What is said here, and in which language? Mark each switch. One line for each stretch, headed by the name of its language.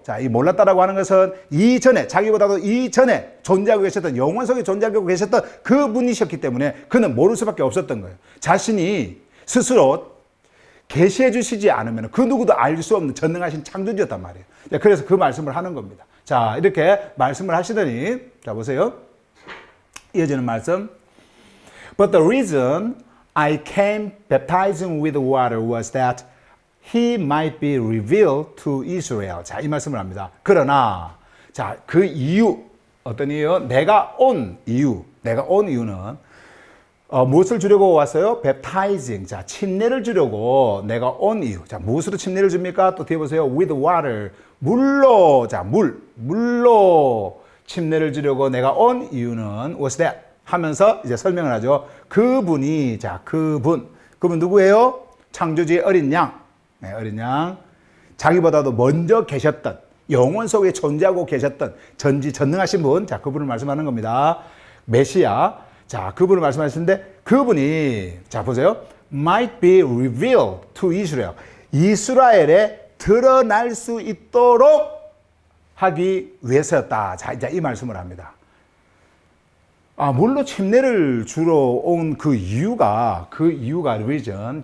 Korean: 자, 이 몰랐다라고 하는 것은 이전에, 자기보다도 이전에 존재하고 계셨던, 영원 속에 존재하고 계셨던 그분이셨기 때문에 그는 모를 수밖에 없었던 거예요. 자신이 스스로 계시해 주시지 않으면 그 누구도 알 수 없는 전능하신 창조주였단 말이에요. 그래서 그 말씀을 하는 겁니다. 자, 이렇게 말씀을 하시더니, 자, 보세요. 이어지는 말씀.
English: But the reason I came baptizing with water was that he might be revealed to Israel.
Korean: 자, 이 말씀을 합니다. 그러나, 자, 그 이유, 어떤 이유? 내가 온 이유는, 무엇을 주려고 왔어요?
English: baptizing.
Korean: 자, 침례를 주려고 내가 온 이유. 자, 무엇으로 침례를 줍니까? 또 뒤에 보세요.
English: with water.
Korean: 물로, 자, 물로 침례를 주려고 내가 온 이유는
English: was that.
Korean: 하면서 이제 설명을 하죠. 그분이, 자, 그분 누구예요? 창조주의 어린 양. 네, 어린 양. 자기보다도 먼저 계셨던, 영원 속에 존재하고 계셨던 전지전능하신 분. 자, 그분을 말씀하는 겁니다. 메시아. 자, 그분을 말씀하시는데, 그분이, 자, 보세요.
English: might be revealed to Israel.
Korean: 이스라엘에 드러날 수 있도록 하기 위해서였다. 자, 이제 이 말씀을 합니다. 물로 침례를 주러 온 그 이유가 reason.